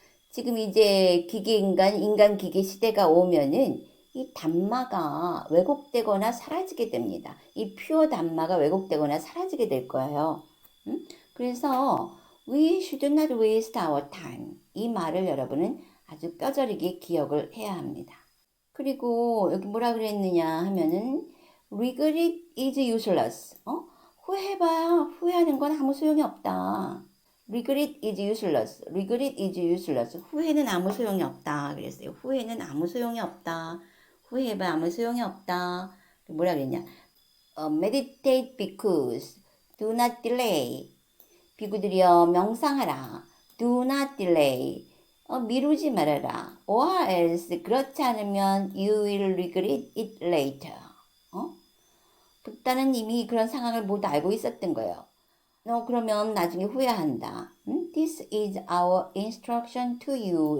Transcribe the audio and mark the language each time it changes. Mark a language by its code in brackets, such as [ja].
[ko] 지금 이제 인간 기계 시대가 오면은 이 담마가 왜곡되거나 사라지게 됩니다. 이 퓨어 담마가 왜곡되거나 사라지게 될 거예요. [en] 그래서 we should not waste our time. [ko] 이 말을 여러분은 아주 뼈저리게 기억을 해야 합니다. 그리고 여기 뭐라 그랬느냐 하면은 regret is useless. 후회해봐야 후회하는 건 아무 소용이 없다. [en] regret is useless. regret is useless. [ko] 후회는 아무 소용이 없다. 그랬어요. 후회는 아무 소용이 없다. 후회해봐야 아무 소용이 없다. [en] 뭐라 그랬냐? meditate because do not delay. [ko] 비구들이여 명상하라. do not delay. 미루지 말아라. [en] or else 그렇지 않으면 you will regret it later. [ko] 북다는 이미 그런 상황을 모두 알고 있었던 거예요. 너 그러면 나중에 후회한다. [en] This is our instruction to you.